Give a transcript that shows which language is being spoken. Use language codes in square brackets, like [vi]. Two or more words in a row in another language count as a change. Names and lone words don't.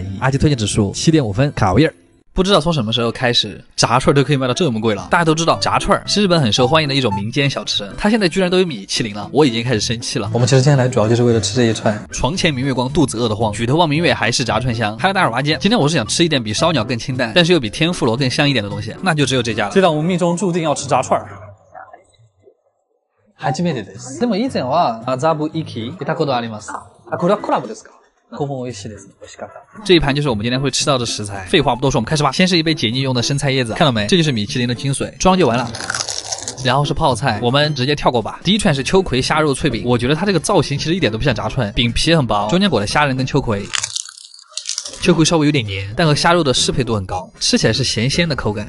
[zh] 阿吉推荐指数7.5分，卡维尔。不知道从什么时候开始，炸串都可以卖到这么贵了。大家都知道炸串是日本很受欢迎的一种民间小吃，它现在居然都有米其林了，我已经开始生气了。我们其实今天来主要就是为了吃这一串。床前明月光，肚子饿得慌，举头望明月，还是炸串香。嗨，大耳娃今天我是想吃一点比烧鸟更清淡，但是又比天妇罗更香一点的东西，那就只有这家了。这档我命中注定要吃炸串。 [ja] 初めてです。でも以前は麻布行き行ったことあります。これはコラボですか？口风美味しいです。美味しかった。 [zh] 这一盘就是我们今天会吃到的食材。废话不多说，我们开始吧。先是一杯解腻用的生菜叶子，看到没？这就是米其林的精髓，装就完了。然后是泡菜，我们直接跳过吧。第一串是秋葵虾肉脆饼，我觉得它这个造型其实一点都不像炸串，饼皮很薄，中间裹的虾仁跟秋葵。秋葵稍微有点黏，但和虾肉的适配度很高，吃起来是咸鲜的口感。